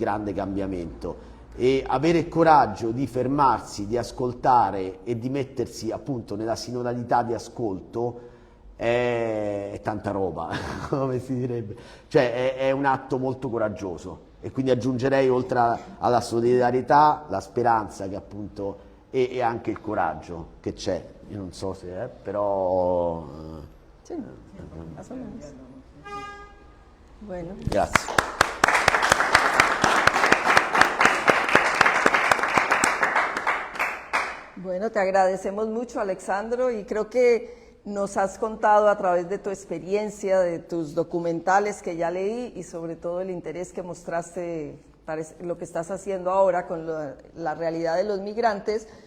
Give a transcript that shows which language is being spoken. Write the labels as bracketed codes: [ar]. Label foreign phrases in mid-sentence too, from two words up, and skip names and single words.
[it] grande cambiamento e avere il coraggio di fermarsi, di ascoltare e di mettersi appunto nella sinodalità di ascolto è tanta roba, come si direbbe, cioè è un atto molto coraggioso e quindi aggiungerei oltre alla solidarietà la speranza che appunto e anche il coraggio che c'è, io non so se è, però... Sì, [es] más o menos. Bueno. [it] Grazie. [es] Bueno, te agradecemos mucho, Alexandro, y creo que nos has contado a través de tu experiencia, de tus documentales que ya leí y sobre todo el interés que mostraste para lo que estás haciendo ahora con la realidad de los migrantes,